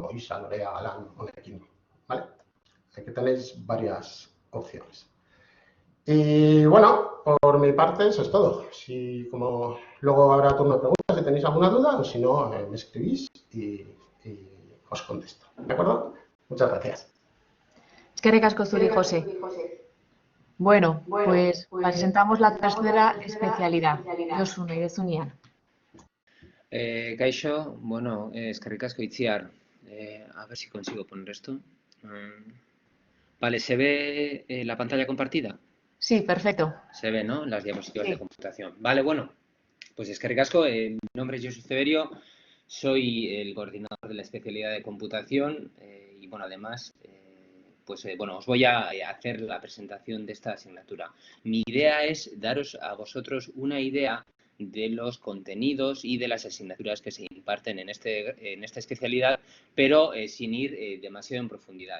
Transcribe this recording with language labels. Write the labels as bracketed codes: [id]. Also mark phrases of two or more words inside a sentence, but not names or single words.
[es] Como ISA, Lorea, Alan, Onekin, ¿vale? Aquí tenéis varias opciones. Y bueno, por mi parte eso es todo. Si como luego habrá turno de preguntas, si tenéis alguna duda, o si no, me escribís y os contesto. ¿De acuerdo? Muchas gracias. [eu] Eskerrik asko zuri, José. [es] Bueno, pues presentamos la tercera especialidad. [eu] Josu, nahi duzunian. Kaixo, bueno, eskerrik asko Itziar. [es] A ver si consigo poner esto. Vale, ¿se ve la pantalla compartida? Sí, perfecto. Se ve, ¿no? Las diapositivas Sí. de computación. Vale, bueno, pues [eu] eskerrik asko. [es] Mi nombre es Josu Ceberio, soy el coordinador de la especialidad de computación y, bueno, además, bueno, os voy a hacer la presentación de esta asignatura. Mi idea es daros a vosotros una idea de los contenidos y de las asignaturas que se imparten en esta especialidad, pero sin ir demasiado en profundidad.